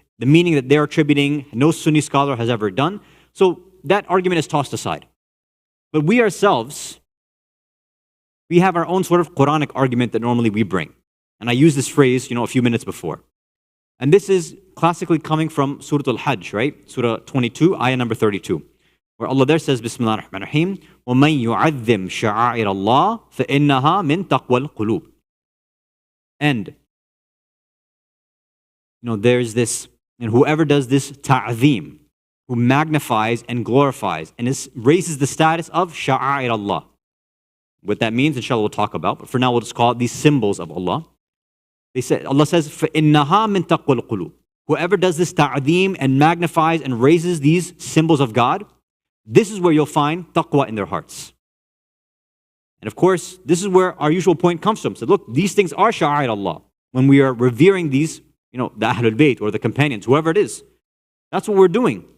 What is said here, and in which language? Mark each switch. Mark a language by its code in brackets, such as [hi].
[en] The meaning that they're attributing, no Sunni scholar has ever done. So that argument is tossed aside. But we ourselves, we have our own sort of Quranic argument that normally we bring. And I used this phrase, a few minutes before. And this is classically coming from Surah Al-Hajj, right? Surah 22, ayah number 32. Where Allah there says, [ar] Bismillah ar-Rahman ar-Rahim, وَمَنْ يُعَذِّمْ شَعَائِرَ اللَّهِ فَإِنَّهَا مِنْ تَقْوَى الْقُلُوبِ. [en] And, there's this, and whoever does this ta'zeem, who magnifies and glorifies and raises the status of sha'a'ir Allah. What that means, inshallah, we'll talk about. But for now, we'll just call it these symbols of Allah. Allah says, [ar] فَإِنَّهَا مِن تَقْوَى الْقُلُوبِ. [en] Whoever does this ta'zeem and magnifies and raises these symbols of God, this is where you'll find taqwa in their hearts. And of course, this is where our usual point comes from. So look, these things are sha'a'ir Allah. When we are revering these, the Ahlul Bayt or the companions, whoever it is, that's what we're doing.